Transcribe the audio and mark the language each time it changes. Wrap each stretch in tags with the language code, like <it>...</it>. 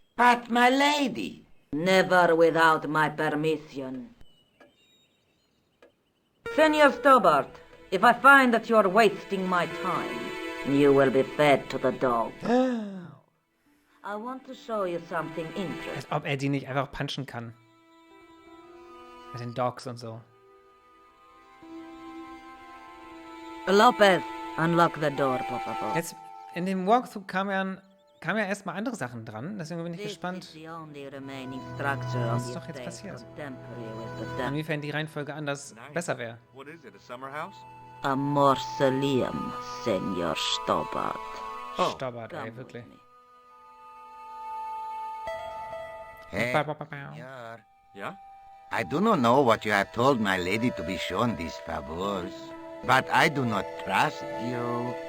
<en>But, my lady... Never without my permission. Senor Stobart, if I find that you're wasting my time, you will be fed to the dogs. I want to show you something interesting.</en> <de>Als ob die nicht einfach punchen kann. Mit den Dogs und so.</de> <en>Lopez, unlock the door,</en> <es>por favor.</es> <de>Jetzt, in dem Walkthrough kam ja erstmal andere Sachen dran, deswegen bin ich gespannt, was ist doch jetzt passiert. Inwiefern die Reihenfolge anders besser wäre.</de> <en>What is it, a summer house? A Mausoleum, Senor Stobart.</en> <de>Stobart, ey, wirklich. Hey, Ba, ba, ba, ba.</de> <en>Senor, Yeah? I do not know what you have told my lady to be shown these favors, but I do not trust you.</en>